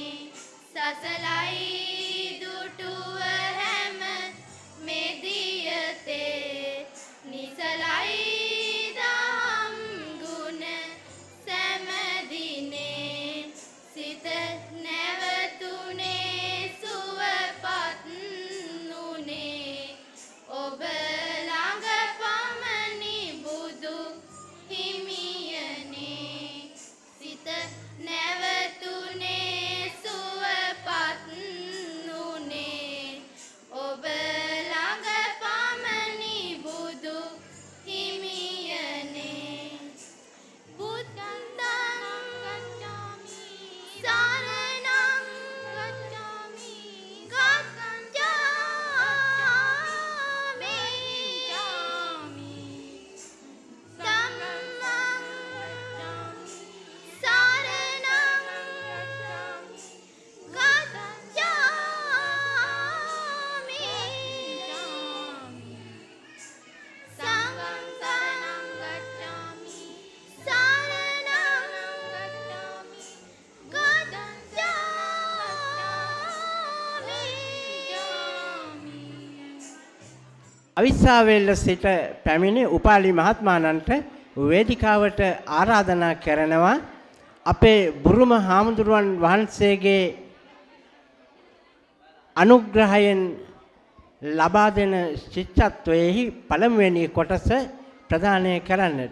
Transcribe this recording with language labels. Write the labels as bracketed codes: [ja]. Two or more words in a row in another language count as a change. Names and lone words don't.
[si] සසලයි දුටුව හැම මෙදියතේ නිසලයි දහම් ගුණ සෑමදිනේ සිත නැවතුනේ සුවපත් වුනේ ඔබ ළඟ පමණි බුදු හිමියනේ. සිත නැවතුනේ සුවපත් වුනේ ඔබ ළඟ පමණි බුදු හිමියනේ. [pi] බුද්ධං ගච්ඡාමි සරණං ගච්ඡාමි ගච්ඡාමි ධම්මං සරණං ගච්ඡාමි සංඝං සරණං ගච්ඡාමි සරණං [si] අවිස්සාවේල්ල සිට පැමිණි උපාලි මහත්මාණන්ට වේදිකාවට ආරාධනා කරනවා අපේ බුරුම හාමුදුරුවන් වහන්සේගේ අනුග්‍රහයෙන් ලබා දෙන ශිෂ්‍යත්වයේහි පළමුවෙනි කොටස ප්‍රදානය කරන්නට.